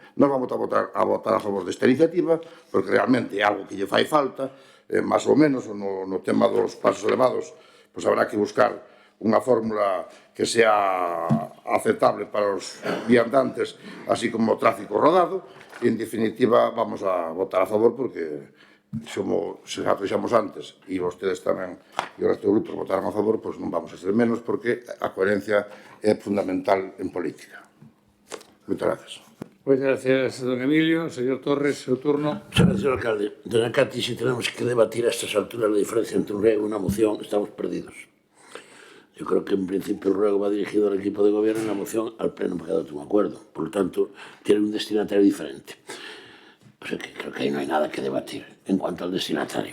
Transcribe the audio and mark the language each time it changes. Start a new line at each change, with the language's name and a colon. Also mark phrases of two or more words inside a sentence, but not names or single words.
Galician: Nós vamos a votar a favor desta iniciativa, porque realmente é algo que lle fai falta, máis ou menos, no tema dos pasos elevados, pois habrá que buscar unha fórmula que sea aceptable para os viandantes, así como o tráfico rodado, e, en definitiva, vamos a votar a favor, porque se xa fixamos antes, e vostedes tamén, e o resto do grupo votaran a favor, pois non vamos a ser menos, porque a coherencia é fundamental en política. Moitas gracias.
Spanish: Muchas gracias, don Emilio. Señor Torres, su turno. Señor alcalde, doña Cati, si tenemos que debatir a estas alturas la diferencia entre un ruego y una moción, estamos perdidos. Yo creo que en principio el ruego va dirigido al equipo de gobierno y la moción al pleno porque ha dado un acuerdo. Por lo tanto, tiene un destinatario diferente. O sea que creo que ahí no hay nada que debatir en cuanto al destinatario.